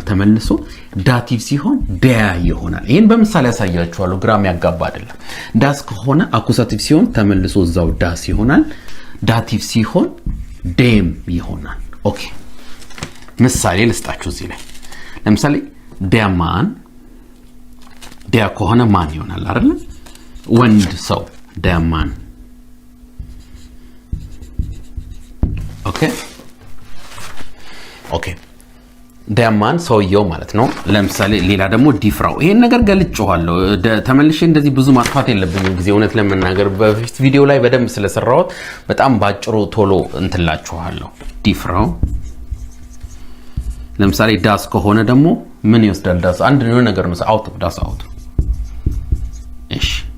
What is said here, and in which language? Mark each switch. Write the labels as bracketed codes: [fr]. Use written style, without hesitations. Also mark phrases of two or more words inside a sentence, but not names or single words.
[am] ተመልሶ ዳቲቭ ሲሆን der ይሆናል ይሄን በምሳሌ ያሳያችኋለሁ ግራም ያጋባ አይደለም das ከሆነ አኩሳቲቭ ሲሆን ተመልሶ እዛው das ይሆናል ዳቲቭ ሲሆን dem ይሆናል ኦኬ ምሳሌ ልስጣችሁ እዚህ ላይ ለምሳሌ [de] der Mann der [am] ከሆነ ማን ይሆናል አይደል ወንድ ሰው [de] der Mann [am] ኦኬ [de] der Mann [am] ሰውየው ማለት ነው ለምሳሌ ሌላ ደግሞ ዲፍራው ይሄን ነገር ገልጬዋለሁ ተመልሼ እንደዚህ ብዙ ማጥፋት የለብኝም ጊዜ እውነት ለመናገር በፊት ቪዲዮ ላይ በደንብ ስለሰራሁት በጣም ባጭሩ ቶሎ እንትላችኋለሁ ዲፍራው ለምሳሌ ዳስ ከሆነ ደግሞ ምን ይወስዳል ዳስ አንድ ነው ነገር ነው አውት [de] das Auto [am] እሺ